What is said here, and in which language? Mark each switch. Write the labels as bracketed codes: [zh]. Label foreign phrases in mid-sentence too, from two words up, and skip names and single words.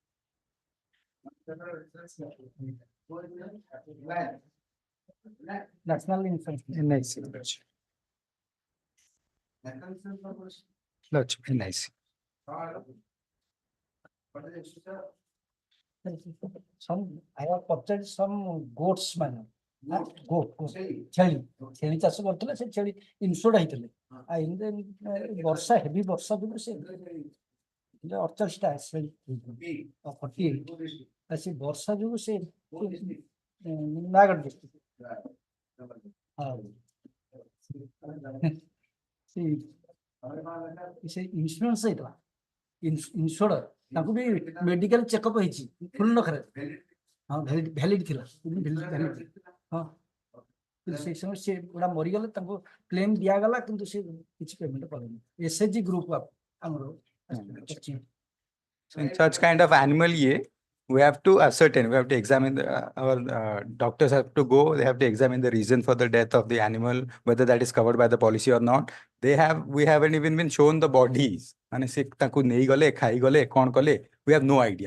[en] National insurance. NIC. Lordship, NIC. Some, I have purchased some goats man. Goat, [or] ଛେଳି ଚାଷ କରୁଥିଲେ ସେ ଛେଳି ଇନସୁର୍ଡ ହେଇଥିଲେ ବର୍ଷା ହେଭି ବର୍ଷା ଯୋଗୁଁ ସେ 48ଟା ଛେଳି 48 ସେ ବର୍ଷା ଯୋଗୁଁ ସେ [en] Nagad district. See, insurance side insurer [or] ତାଙ୍କୁ ବି [en] medical checkup [or] ହେଇଛି ଫୁଲ ନଖରେ ହଁ ଭ୍ୟାଲିଡ ଥିଲା ହଁ କିନ୍ତୁ ସେଇ ସମୟ ସେ ଗୁଡା ମରିଗଲେ ତାଙ୍କୁ କ୍ଲେମ ଦିଆଗଲା କିନ୍ତୁ ସେ କିଛି ପେମେଣ୍ଟ କଲେନି [en] SHG group [or] ଆମର [en] So in such kind of animal we have to ascertain, we have to examine our doctors have to go, they have to examine the reason for the death of the animal, whether that is covered by the policy or not. We haven't even been shown the bodies. And we have no idea.